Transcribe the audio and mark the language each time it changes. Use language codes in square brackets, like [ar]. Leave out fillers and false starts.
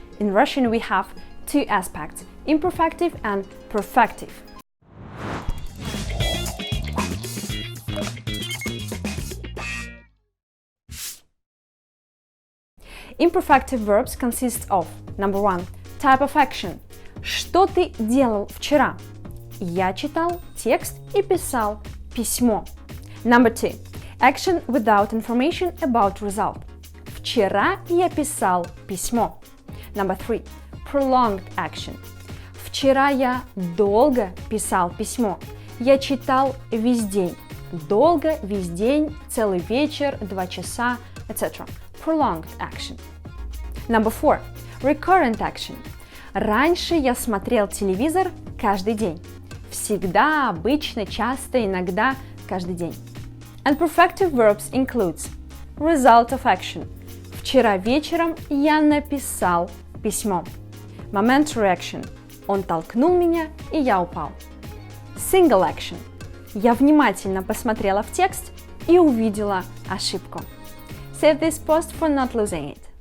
[en] In Russian we have two aspects, imperfective and perfective. Imperfective verbs consist of number 1. Type of action. [ru] Что ты делал вчера? Я читал текст и писал письмо. [en] Number 2. Action without information about result. [ru] Вчера я писал письмо. [en] Number 3. Prolonged action. [ru] Вчера я долго писал письмо. Я читал весь день. Долго, весь день, целый вечер, 2 часа, etc. [en] Prolonged action. Number 4. Recurrent action. [ru] Раньше я смотрел телевизор каждый день. Всегда, обычно, часто, иногда, каждый день. [en] And perfective verbs includes result of action. [ru] Вчера вечером я написал письмо. [en] Momentary action. [ru] Он толкнул меня, и я упал. [en] Single action. [ru] Я внимательно посмотрела в текст и увидела ошибку. [en] Save this post for not losing it.